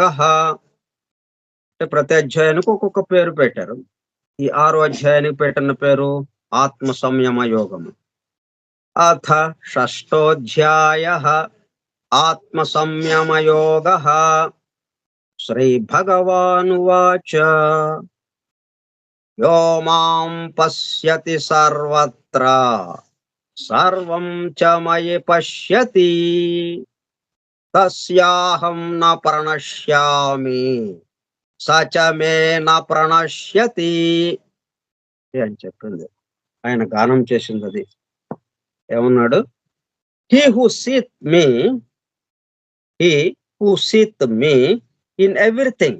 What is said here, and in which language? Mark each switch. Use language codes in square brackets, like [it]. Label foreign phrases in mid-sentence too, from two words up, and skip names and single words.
[te] ప్రతి అధ్యాయానికి ఒక్కొక్క పేరు పెట్టారు. ఈ 6వ అధ్యాయానికి పెట్టిన పేరు ఆత్మ సంయమ యోగము. [sa] अथ षष्ठोऽध्याय आत्म संयम योग. श्री भगवानुवाच यो मां पश्यति सर्वत्र सर्वं च मयि पश्यति तस्याहं न प्रणश्यामि सच मे न प्रणश्यति [te] అని చెప్పింది. ఆయన గానం చేసింది అది. ఏమన్నాడు? [en] He who sees me, he who sees me in everything.